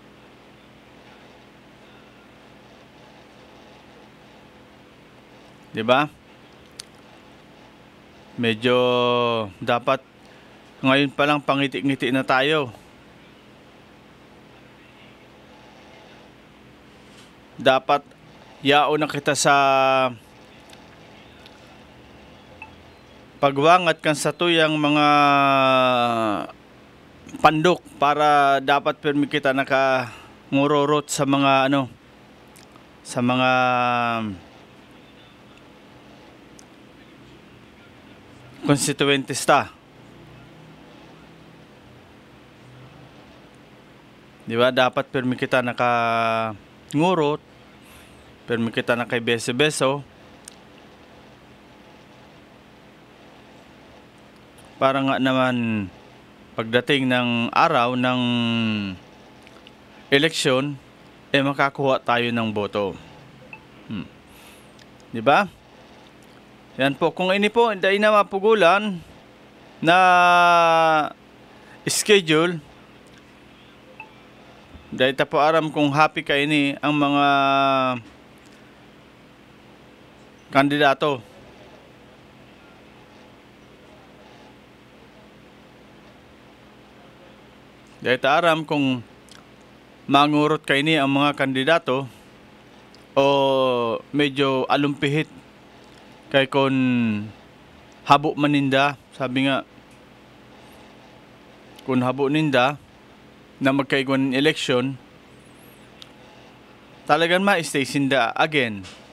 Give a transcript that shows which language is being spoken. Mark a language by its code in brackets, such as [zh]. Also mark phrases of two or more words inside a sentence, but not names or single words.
[tl] Diba? Medyo dapat ngayon pa lang pangiti-ngiti na tayo. [bik] Dapat yaon na kita sa pagwangat kan sa tuyang mga pandok para dapat permi kita nakangururot sa mga sa mga konstituentista. [tl] Di ba? [bik] Dapat permi kita nakangurot, permi kita nakay beso-beso [tl] para nga naman pagdating ng araw ng eleksyon makakuha tayo ng boto. Di ba? [bik] Yan po, kung ini po hindi na mapugulan na schedule, dahil po aram kung happy ka ini ang mga kandidato. Dahil aram kung mangurot ka ini ang mga kandidato o medyo alumpihit kay kon habo maninda, [tl] sabi nga [bik] kung habo ninda na magkaiguan ng election, talagang ma-stay sinda again.